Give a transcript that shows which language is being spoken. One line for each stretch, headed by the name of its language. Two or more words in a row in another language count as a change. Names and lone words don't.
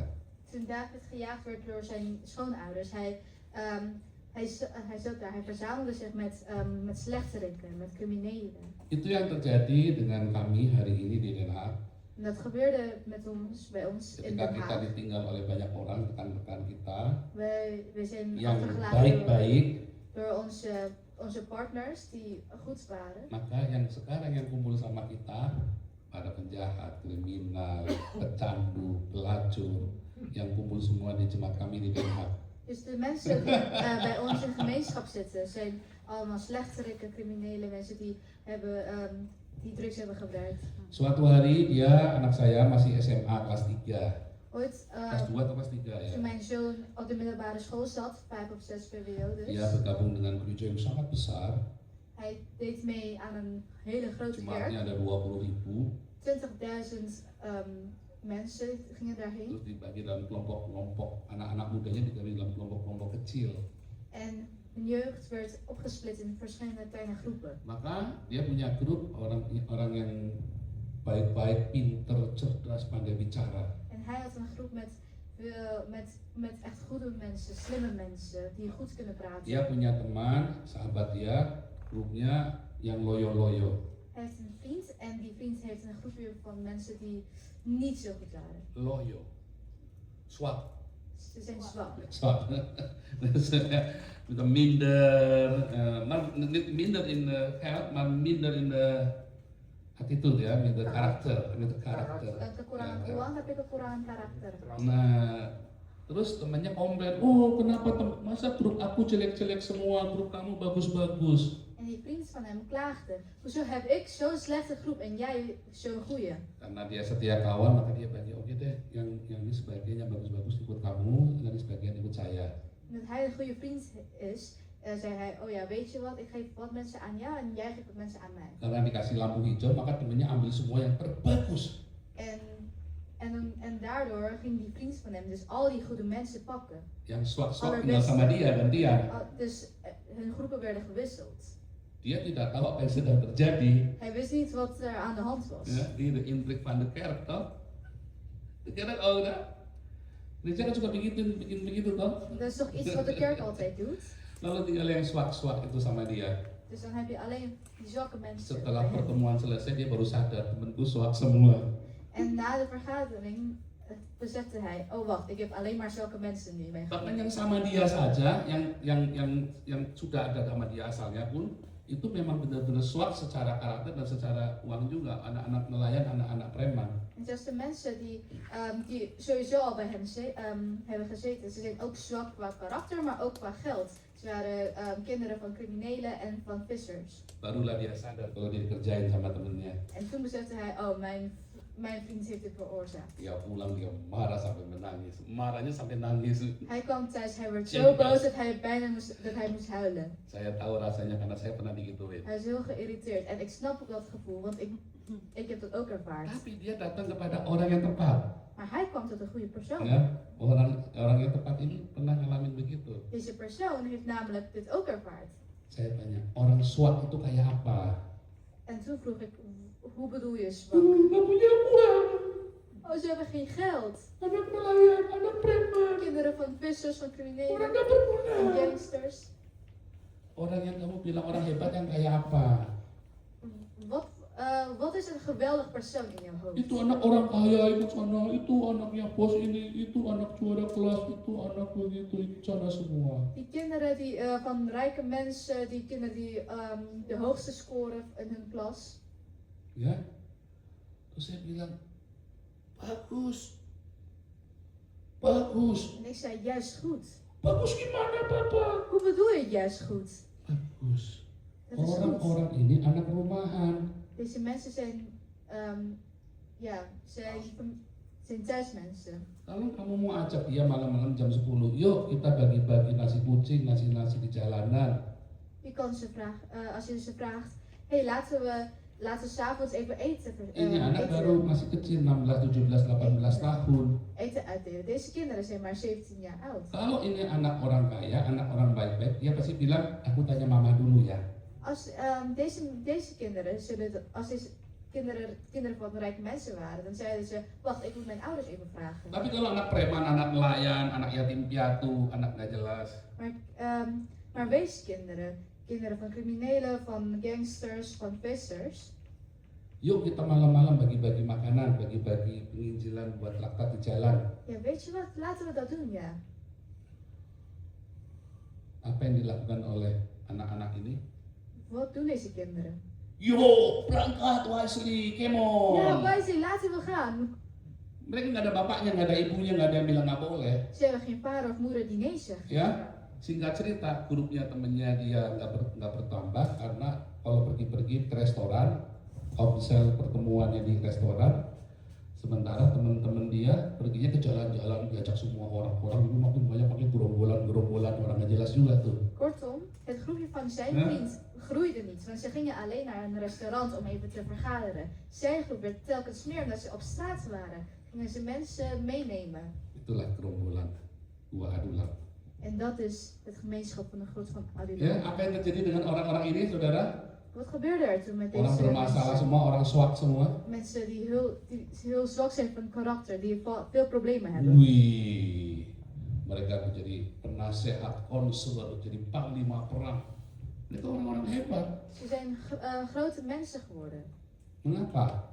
Dutch: Toen David gejaagd werd door zijn schoonouders, hij zat daar, hij verzamelde zich met slechteriken, met criminelen.
Indonesian: Itu yang terjadi dengan kami hari ini di Den Haag.
Dutch: En dat gebeurde bij ons in
Indonesian: Ketika
Dutch: Den
Indonesian: kita
Dutch: Haag.
Indonesian: ditinggal oleh banyak orang, rekan-rekan kita
Dutch: Wij zijn
Indonesian: yang
Dutch: achtergelaten
Indonesian: baik-baik,
Dutch: door onze partners die goed waren.
Indonesian: maka yang sekarang yang kumpul sama kita para penjahat, kriminal, pecandu, pelacur, yang kumpul semua di jemaat kami di Den Haag.
Dutch: Dus de mensen die bij ons in gemeenschap zitten, zijn allemaal slechteriken, criminele mensen die drugs hebben gebruikt.
Indonesian: Suatu hari dia, anak saya masih SMA kelas 3,
Dutch: Ooit,
Indonesian: kelas 2 atau kelas 3 ya.
Dutch: toen mijn zoon op de middelbare school zat, 5 of 6 periodes,
Indonesian: Dia bergabung dengan gereja yang sangat besar,
Dutch: hij deed mee aan een hele grote
Indonesian: jemaatnya
Dutch: kerk.
Indonesian: ada 20.000,
Dutch: 20.000 mensen gingen daarheen.
Indonesian: terus dibagi dalam kelompok-kelompok, anak-anak mudanya dibagi dalam kelompok-kelompok kecil.
Dutch: En hun jeugd werd opgesplit in verschillende kleine groepen.
Indonesian: Maka dia punya grup orang yang baik-baik, pinter, cerdas, pandai bicara.
Dutch: En hij had een groep met echt goede mensen, slimme mensen, die goed kunnen praten.
Indonesian: Dia punya teman, sahabat dia, grupnya yang loyo-loyo.
Dutch: Hij heeft een vriend en die vriend heeft een groepje van mensen die niet zo goed waren.
Indonesian: Loyo. Swak.
Dutch: Ze zijn zwak. Swak. Dus minder, maar niet minder in geld, maar minder in attitude ya, minder karakter.
Indonesian: Kekurangan uang tapi kekurangan karakter. Nah, terus temannya komplain, oh kenapa masa grup aku jelek-jelek semua, grup kamu bagus-bagus.
Dutch: En die vriend van hem klaagde. Hoezo heb ik zo'n slechte groep en jij zo'n goede?
Indonesian: Karena dia setia kawan, maka dia bagi oke deh, yang ini sebagian yang bagus-bagus ikut kamu, dan sebagian ikut saya.
Dutch: Omdat hij een goede vriend is, zei hij, oh ja, weet je wat, ik geef wat mensen aan jou en jij geeft wat mensen aan mij.
Indonesian: Karena dikasih lampu hijau, maka temennya ambil semua yang terbagus.
Dutch: En daardoor ging die vriend van hem dus al die goede mensen pakken.
Indonesian: Yang swak-swak tinggal sama dia dan dia.
Dutch: Dus hun groepen werden gewisseld.
Indonesian: Dia tidak tahu apa yang sedang terjadi.
Dutch: Hij wist niet wat er aan de hand was.
Indonesian: Ya, ini
Dutch: de intrik van de kerk toh. De kerk ook dah.
Indonesian: Gereja kan suka bikin begitu toh.
Dutch: Dat is toch iets wat de kerk altijd doet?
Indonesian: Lalu tinggal yang swak-swak itu sama dia.
Dutch: Dus dan heb je alleen die zwakke mensen.
Indonesian: Setelah pertemuan selesai dia baru sadar temanku swak semua.
Dutch: En na de vergadering besefte hij, oh wacht, ik heb alleen maar zwakke mensen nu mee.
Indonesian: Bahkan yang sama dia saja, yang sudah ada sama dia asalnya pun itu memang benar-benar swak secara karakter dan secara uang juga. Anak-anak nelayan, anak-anak preman.
Dutch: En zelfs de mensen die sowieso al bij hem hebben gezeten, ze zijn ook zwak qua karakter, maar ook qua geld. Ze waren kinderen van criminelen en van vissers.
Indonesian: Barulah dia sadar kalau dia dikerjain sama temennya.
Dutch: En toen besefte hij, oh mijn vriend heeft dit veroorzaakt.
Indonesian: Dia pulang dia marah sampai menangis, marahnya sampai nangis.
Dutch: Hij kwam thuis, hij werd Ja, zo ja. boos dat hij bijna moest huilen.
Indonesian: Saya tahu rasanya karena saya pernah digituin.
Dutch: Hij is heel geïrriteerd en ik snap ook dat gevoel, want ik heb dat ook ervaard.
Indonesian: Tapi dia datang kepada orang yang tepat.
Dutch: Maar hij kwam tot een goede persoon.
Indonesian: Ya, orang yang tepat ini pernah ngalamin begitu.
Dutch: Deze persoon heeft namelijk dit ook ervaard.
Indonesian: Saya tanya, orang swak itu kayak apa?
Dutch: En toen vroeg ik, hoe bedoel je zwak?
Indonesian: Nggak punya uang,
Dutch: Oh, ze hebben geen geld.
Indonesian: anak nelayan, anak preman,
Dutch: Kinderen van vissers, van
Indonesian: orang
Dutch: criminelen,
Indonesian: nggak berguna.
Dutch: van gangsters.
Indonesian: Orang yang kamu bilang orang hebat yang kayak apa?
Dutch: Wat is een geweldig persoon in jouw hoofd?
Indonesian: Itu anak orang kaya itu sana, itu anaknya bos ini, itu anak juara kelas, itu anak begitu, itu sana semua.
Dutch: Die kinderen die, van rijke mensen, die kinderen die de hoogste scoren in hun klas.
Indonesian: Ya, terus saya bilang, bagus, bagus,
Dutch: En ik zei, juist goed.
Indonesian: bagus gimana papa?
Dutch: Hoe bedoel je juist goed?
Indonesian: Bagus.
Dutch: Dat is goed.
Indonesian: Orang-orang ini anak rumahan.
Dutch: Deze mensen zijn, zijn thuismensen.
Indonesian: Kalau kamu mau ajak dia malam-malam jam 10, yuk kita bagi-bagi nasi kucing, nasi-nasi di jalanan.
Dutch: Je kan ze vragen, als je ze vraagt, hey, laten we 's avonds even eten.
Indonesian: Ini anak baru masih kecil, 16, 17, 18 tahun.
Dutch: Eten uitdelen. Deze kinderen zijn maar 17 jaar oud.
Indonesian: Kalau ini anak orang kaya, anak orang baik-baik, dia pasti bilang, aku tanya mama dulu ya.
Dutch: Als deze kinderen als deze kinderen van rijke mensen waren, dan zeiden ze, wacht, ik moet mijn ouders even vragen.
Indonesian: Tapi kalau anak preman, anak nelayan, anak yatim piatu, anak nggak jelas,
Dutch: Maar weeskinderen, kinderen van criminelen, van gangsters, van vissers.
Indonesian: yuk kita malam-malam bagi-bagi makanan, bagi-bagi penginjilan buat traktat di jalan.
Dutch: Ja, weet je wat? Laten we dat doen, ja.
Indonesian: Apa yang dilakukan oleh anak-anak ini?
Dutch: Wat doen deze kinderen?
Indonesian: Yo, berangkat Wesley, come
Dutch: Ja,
English: on.
Dutch: Wesley, laten we gaan.
Indonesian: Mereka nggak ada bapaknya, nggak ada ibunya, nggak ada yang bilang nggak boleh.
Dutch: Ze hebben geen vader of moeder die nee zegt.
Indonesian: Ya, singkat cerita, grupnya temennya dia nggak bertambah karena kalau pergi-pergi ke restoran, obsel pertemuannya di restoran, sementara teman-teman dia perginya ke jalan-jalan, diajak semua orang-orang itu makin banyak pakai gerombolan orang nggak jelas juga tuh.
Dutch: Kortom, het groepje van zijn Ja. vriend groeide niet, want ze gingen alleen naar een restaurant om even te vergaderen. Zijn groep werd telkens meer omdat ze op straat waren. Gingen ze mensen meenemen.
Indonesian: Itulah gerombolan Gua Adulam.
Dutch: En dat is het gemeenschap van de grot van
Indonesian: Ya,
Dutch: Adulam.
Indonesian: apa yang terjadi dengan orang-orang ini, saudara?
Dutch: Wat gebeurde er toen met
Indonesian: Orang
Dutch: deze
Indonesian: bermasalah
Dutch: mensen?
Indonesian: semua, orang swak semua.
Dutch: Mensen die heel zwak zijn van karakter, die veel problemen hebben.
Indonesian: Wih, mereka menjadi penasehat, konselor, jadi panglima perang. Mereka orang-orang hebat.
Dutch: Ze zijn grote mensen geworden.
Indonesian: Mengapa?